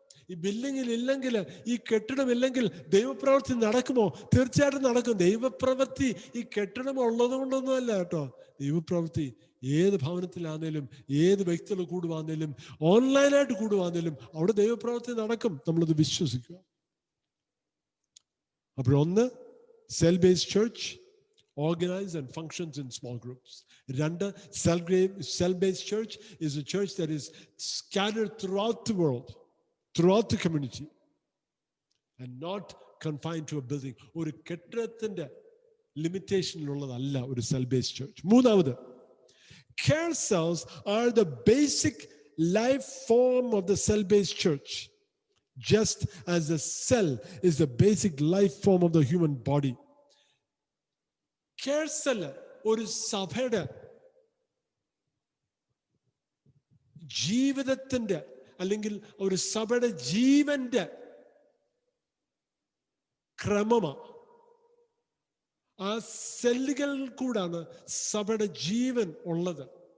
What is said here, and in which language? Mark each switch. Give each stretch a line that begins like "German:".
Malayalam: ഈ ബിൽഡിംഗിൽ ഇല്ലെങ്കിൽ, ഈ കെട്ടിടം ഇല്ലെങ്കിൽ ദൈവപ്രവൃത്തി നടക്കുമോ? തീർച്ചയായിട്ടും നടക്കും. ദൈവപ്രവൃത്തി ഈ കെട്ടിടം ഉള്ളത് കൊണ്ടൊന്നുമല്ല കേട്ടോ. ദൈവപ്രവൃത്തി ഏത് ഭവനത്തിലാണേലും, ഏത് വ്യക്തികൾ കൂടുവാന്നേലും, ഓൺലൈനായിട്ട് കൂടുവാന്നേലും അവിടെ ദൈവപ്രവൃത്തി നടക്കും. നമ്മളത് വിശ്വസിക്കുക.
English: അപ്പോഴൊന്ന്, cell based church organized and functions in small groups. Randa, cell-based church is a church that is scattered throughout the world, throughout the community, and not confined to a building.
Malayalam: ഒരു കെട്ടിടത്തിന്റെ ലിമിറ്റേഷനിലുള്ളതല്ല ഒരു cell-based church.
English: മൂന്നാമത്, care cells are the basic life form of the cell-based church, just as the cell is the basic life form of the human body.
Malayalam: Care cell ഒരു സഭയുടെ ജീവിതത്തിന്റെ അല്ലെങ്കിൽ ഒരു സഭയുടെ ജീവന്റെ ക്രമമാണ്. ആ സെല്ലുകളിൽ കൂടാണ് സഭയുടെ ജീവൻ ഉള്ളത്.